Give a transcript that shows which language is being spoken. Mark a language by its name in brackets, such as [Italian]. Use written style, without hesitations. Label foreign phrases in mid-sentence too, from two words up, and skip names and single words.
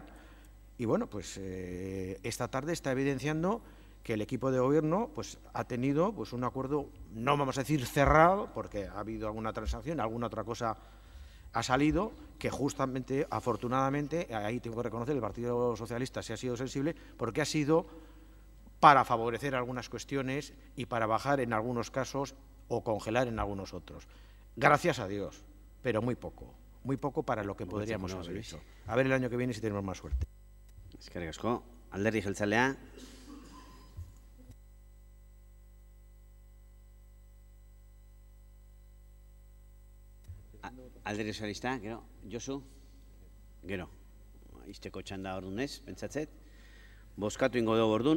[Spanish] Y bueno, pues esta tarde está evidenciando que el equipo de gobierno pues, ha tenido pues, un acuerdo, no vamos a decir cerrado, porque ha habido alguna transacción, alguna otra cosa ha salido, que justamente, afortunadamente, ahí tengo que reconocer, el Partido Socialista se ha sido sensible, porque ha sido para favorecer algunas cuestiones y para bajar en algunos casos o congelar en algunos otros. Gracias a Dios, pero muy poco para lo que podríamos haber hecho. A ver el año que viene si tenemos más suerte. [Basque] Eskerrik asko. Alderdi jeltzalea. Alderdi sozialista, gero, Josu, gero, izteko txanda orduan ez, pentsatzet, bozkatu ingo dugu orduan.